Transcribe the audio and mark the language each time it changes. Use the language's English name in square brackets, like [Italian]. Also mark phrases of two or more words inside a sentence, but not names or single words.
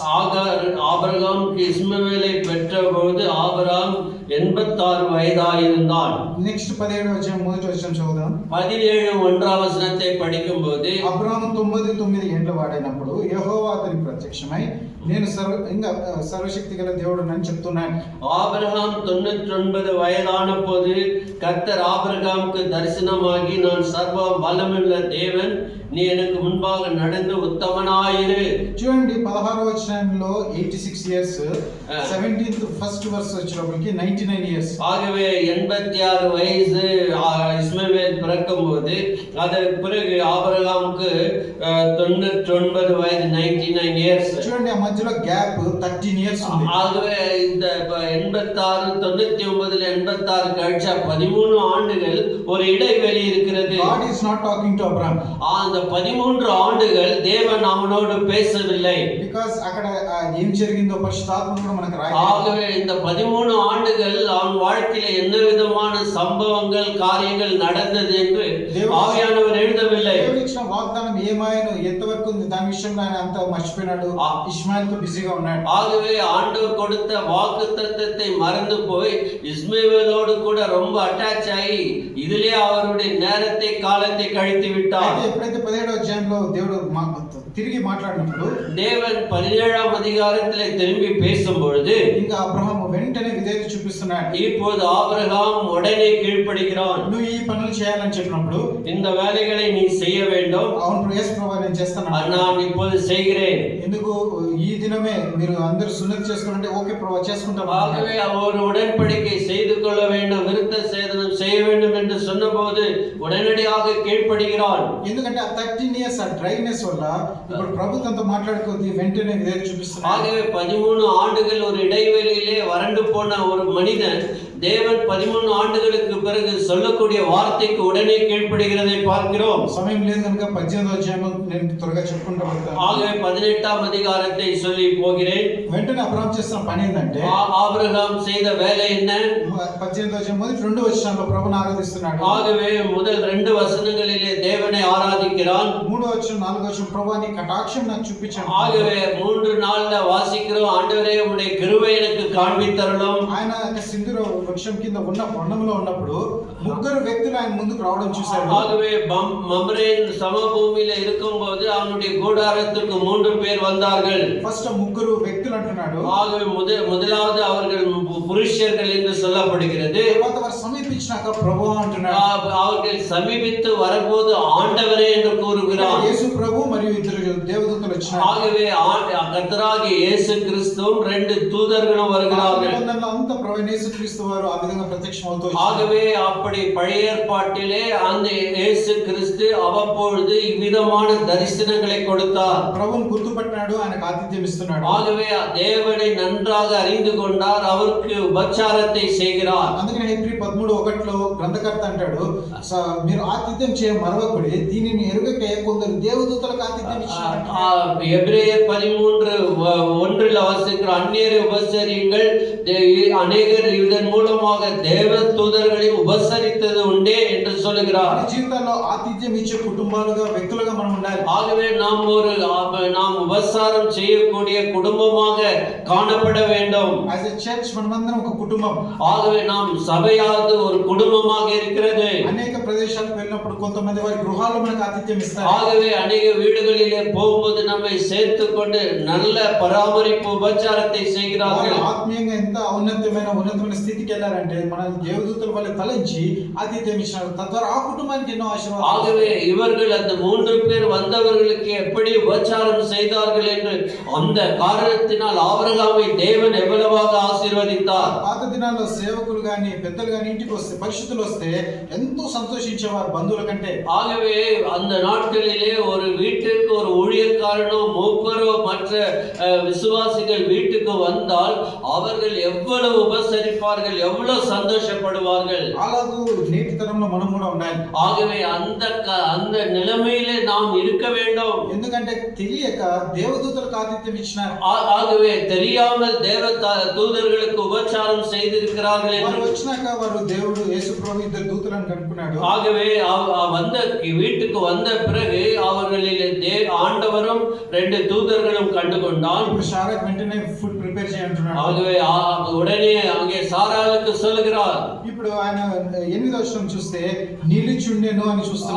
[Tamil] ஆபிரகாமுக்கு இஸ்மவேலை பெற்றபோது ஆபிரகாம் 86 வயதாயிருந்தான். [Telugu] నెక్స్ట్ 17వ అధ్యాయం మొదటి వచనం చదువుదాం. [Tamil] 17 1వ వచనத்தை படிக்கும்போது [Telugu] అబ్రాహాము 99 ఏళ్ల వాడైనప్పుడు యెహోవా అతనికి ప్రత్యక్షమై నేను సర్వశక్తి గల దేవుడని చెప్తున్నాను. [Tamil] ஆபிரகாம் 99 வயதான போது கர்த்தர் ஆபிரகாமுக்கு தரிசனமாகி நான் சர்வ வல்லமையுள்ள தேவன், நீ எனக்கு முன்பாக நடந்து உத்தமனாயிரு. [Telugu] చూడండి 16వ వచనంలో 86 ఇయర్స్, 17th [English] first verse [Telugu] వచ్చేటప్పటికి 99 ఇయర్స్. [Tamil] ஆகவே 86 வயசு இஸ்மவேல் பிறக்கும் போது அதற்கு பிறகு ஆபிரகாமுக்கு 99 வயது 99 இயர்ஸ். [Telugu] చూడండి ఆ మధ్యలో గ్యాప్ 13 ఇయర్స్ ఉంది. [Tamil] ஆகவே இந்த 86 99ல 86 கழிச்சா 13 ஆண்டுகள் ஒரு இடைவெளி இருக்கிறது. [English] God is not talking to Abraham. [Tamil] அந்த 13 ஆண்டுகள் தேவன் அவனோடு பேசவில்லை. [Telugu] Because అక్కడ ఏం జరిగిందో పరిశుద్ధాత్మ కూడా మనకు రాయలేదు. [Tamil] ஆகவே இந்த 13 ஆண்டுகள் அவன் வாழ்க்கையில என்ன விதமான சம்பவங்கள் காரியங்கள் நடந்தது என்று ஆவியானவர் எழுதவில்லை. [Telugu] దేవుడు ఇచ్చిన వాగ్దానం ఏమాయను ఎంతవరకు ఉంది దాని విషయంలో ఆయన అంతా మర్చిపోయినాడు. ఇష్మాయిల్ తో బిజీగా ఉన్నాడు. [Tamil] ஆகவே ஆண்டவர் கொடுத்த வாக்குத்தத்தத்தை மறந்து போய் இஸ்மவேலோடு கூட ரொம்ப அட்டாச் ஆகி இதிலே அவருடைய நேரத்தை காலத்தை கழித்து விட்டார். [Telugu] ఎప్పుడైతే 17వ అధ్యాయంలో దేవుడు తిరిగి మాట్లాడినప్పుడు [Tamil] தேவன் 17ஆம் அதிகாரத்திலே திரும்பி பேசும்பொழுது [Telugu] ఇంకా అబ్రహాము వెంటనే విధేయత చూపిస్తున్నాడు. [Tamil] இப்போது ஆபிரகாம் உடனே கீழ்ப்படிகிறான். [Telugu] నువ్వు ఈ పనులు చేయాలని చెప్పినప్పుడు [Tamil] இந்த வேலைகளை நீ செய்ய வேண்டும். [Telugu] అవును యేసు ప్రభువా నేను చేస్తాను. [Tamil] நான் இப்போது செய்கிறேன். [Telugu] ఎందుకు ఈ దినమే మీరు అందరూ సున్నతి చేసుకుంటే ఓకే ప్రభువా చేసుకుంటాం. [Tamil] ஆகவே ஒரு உடன்படிக்கை செய்து கொள்ள வேண்டும், விருத்த சேதனம் செய்ய வேண்டும் என்று சொன்னபோது உடனடியாக கீழ்ப்படிகிறான். [Telugu] ఎందుకంటే ఆ 13 ఇయర్స్ ఆ డ్రైనెస్ వల్ల ఇప్పుడు ప్రభుత్వంతో మాట్లాడుకోది వెంటనే విధేయత చూపిస్తున్నాడు. [Tamil] ஆகவே 13 ஆண்டுகள் ஒரு இடைவெளியிலே வறண்டு போன ஒரு மனிதன் தேவன் 13 ஆண்டுகளுக்கு பிறகு சொல்லக்கூடிய வார்த்தைக்கு உடனே கீழ்ப்படிகிறதை பார்க்கிறோம். [Telugu] సమయం లేదు కనుక 18వ అధ్యాయం నేను త్వరగా చెప్పుకుంటూ వెళ్తాను. [Tamil] ஆகவே 18ஆம் அதிகாரத்தை சொல்லி போகிறேன். [Telugu] వెంటనే అబ్రహాం చేసిన పని ఏంటంటే [Tamil] ஆபிரகாம் செய்த வேலை என்ன? [Telugu] 18వ అధ్యాయం మొదటి 2 వచనాల్లో ప్రభువుని ఆరాధిస్తున్నాడు. [Tamil] ஆகவே முதல் 2 வசனங்களிலே தேவனை ஆராதிக்கிறான். [Telugu] 3వ వచనం 4వ వచనం ప్రభువా నీ కటాక్షం నాకు చూపించండి. [Tamil] ஆகவே 3 நாள்ல வாசிக்கிறோம், ஆண்டவரே உம்முடைய கிருபை எனக்கு காண்பித்தருளும். [Telugu] ఆయన సింధూర వృక్షం కింద ఉన్న పొండంలో ఉన్నప్పుడు ముగ్గురు వ్యక్తులు ఆయన ముందుకు రావడం చూశాడు. [Tamil] ஆகவே மம்ரேன் சமபூமியில இருக்கும்போது அவனுடைய கூடாரத்துக்கு 3 பேர் வந்தார்கள். [Telugu] ఫస్ట్ ముగ్గురు వ్యక్తులు అంటున్నాడు. [Tamil] ஆகவே முதலாவது அவர்கள் புருஷர்கள் என்று சொல்லப்படுகிறது. [Telugu] తర్వాత వారు సమీపించినాక ప్రభువా అంటున్నాడు. [Tamil] அவர்கள் சமீபித்து வரும்போது ஆண்டவரே என்று கூறுகிறார். [Telugu] యేసు ప్రభు మరియు ఇద్దరు దేవదూతలు వచ్చారు. [Tamil] ஆகவே கர்த்தராகிய இயேசு கிறிஸ்துவும் 2 தூதர்களும் வருகிறார்கள். [Telugu] అంత ప్రభు యేసు క్రీస్తు వారు ఆ విధంగా ప్రత్యక్షమవుతూ [Tamil] ஆகவே அப்படி பழைய ஏற்பாட்டிலே அந்த இயேசு கிறிஸ்து அவ்வப்பொழுது இவ்விதமான தரிசனங்களை கொடுத்தார். [Telugu] ప్రభువును గుర్తుపట్టినాడు, ఆయనకు ఆతిథ్యం ఇస్తున్నాడు. [Tamil] ஆகவே தேவனை நன்றாக அறிந்து கொண்டார், அவருக்கு உபச்சாரத்தை செய்கிறார். [Telugu] అందుకనే హెబ్రీ 13:1లో గ్రంథకర్త అంటాడు, మీరు ఆతిథ్యం చేయ మరవకుడి, దీనిని ఎరుగకే కొందరు దేవదూతలకు ఆతిథ్యం ఇచ్చారు. [Tamil] எபிரேயர் 13:1 வாசிக்கிற அந்நியரை உபசரியுங்கள், அநேகர் இதன் மூலமாக தேவ தூதர்களை உபசரித்தது உண்டே என்று சொல்லுகிறார். [Telugu] జీవితాల్లో ఆతిథ్యం ఇచ్చే కుటుంబాలుగా వ్యక్తులుగా మనం ఉండాలి. [Tamil] ஆகவே நாம் உபசாரம் செய்யக்கூடிய குடும்பமாக காணப்பட வேண்டும். [English] as a church [Telugu] మనమందరం ఒక కుటుంబం. [Tamil] ஆகவே நாம் சபையாவது ஒரு குடும்பமாக இருக்கிறது. [Telugu] అనేక ప్రదేశాలకు వెళ్ళినప్పుడు కొంతమంది వారి గృహాల్లో మనకు ఆతిథ్యం ఇస్తారు. [Tamil] ஆகவே அநேக வீடுகளிலே போகும்போது நம்மை சேர்த்துக்கொண்டு நல்ல பராமரிப்பு உபச்சாரத்தை செய்கிறார்கள். [Telugu] ఆత్మీయంగా ఎంత ఉన్నతమైన స్థితికి వెళ్ళారంటే మన దేవదూతల వల్ల తలంచి ఆతిథ్యం ఇచ్చినారు. తద్వారా ఆ కుటుంబానికి ఎన్నో ఆశీర్వాదాలు. [Tamil] ஆகவே இவர்கள் அந்த 3 பேர் வந்தவர்களுக்கு எப்படி உபச்சாரம் செய்தார்கள் என்று அந்த காரணத்தினால் ஆபிரகாமை தேவன் எவ்வளவாக ஆசீர்வதித்தார். [Telugu] పాత దినాల్లో సేవకులు గాని పెద్దలు గాని ఇంటికి వస్తే పరిశుద్ధులు వస్తే ఎంతో సంతోషించేవారు బంధువుల కంటే. [Tamil] ஆகவே அந்த நாட்களிலே ஒரு வீட்டிற்கு ஒரு ஊழியக்காரனோ மூப்பரோ மற்ற விசுவாசிகள் வீட்டுக்கு வந்தால் அவர்கள் எவ்வளவு உபசரிப்பார்கள், எவ்வளவு சந்தோஷப்படுவார்கள். [Telugu] అలాగూ నేటి తరంలో మనం కూడా ఉండాలి. [Tamil] ஆகவே அந்த நிலைமையிலே நாம் இருக்க வேண்டும். [Telugu] ఎందుకంటే తెలియక దేవదూతలకు ఆతిథ్యం ఇచ్చినారు. [Tamil] ஆகவே தெரியாமல் தேவ தூதர்களுக்கு உபச்சாரம் செய்திருக்கிறார்கள் என்று [Telugu] వచ్చినాక వారు దేవుడు యేసు ప్రభు ఇద్దరు దూతలను కనుక్కున్నాడు. [Tamil] ஆகவே வந்த வீட்டுக்கு வந்த பிறகு அவர்களிலே ஆண்டவரும் 2 தூதர்களும் கண்டுகொண்டால் [Telugu] ఇప్పుడు షారాకు వెంటనే [English] food prepare [Telugu] చేయంటున్నాడు. [Tamil] ஆகவே உடனே அங்கே சாராளுக்கு சொல்கிறார். [Telugu] ఇప్పుడు ఆయన 8వ వచనం చూస్తే నిలిచుండెను అని చూస్తున్నాడు.